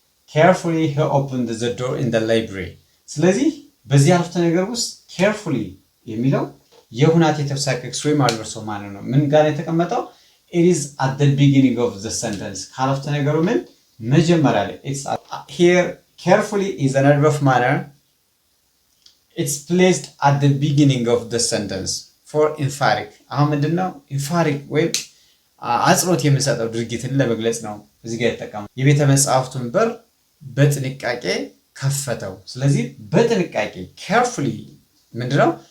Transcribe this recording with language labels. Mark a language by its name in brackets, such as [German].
[English] carefully he opened the door in the library. [Amharic] ስለዚህ በዚህ አረፍተ ነገር ውስጥ carefully የሚለው የሁናቴ ተውሳከስ ወይም adverbs of manner ነው። ምን ጋር የተቀመጠው? [English] it is at the beginning of the sentence። [Amharic] ከአረፍተ ነገሩ ምን መጀመሪያ ላይ [English] it's here carefully is an adverb of manner. it's placed at the beginning of the sentence for emphatic። [Amharic] አሁን ምንድነው emphatic ወይም አጽንኦት የምንሰጠው ድርጊትን ለመግለጽ ነው እዚህ ጋር የተጠቀመው። የቤተ መጻሕፍቱን በር በጥንቃቄ ከፈተው። ስለዚህ በጥንቃቄ carefully ምንድነው?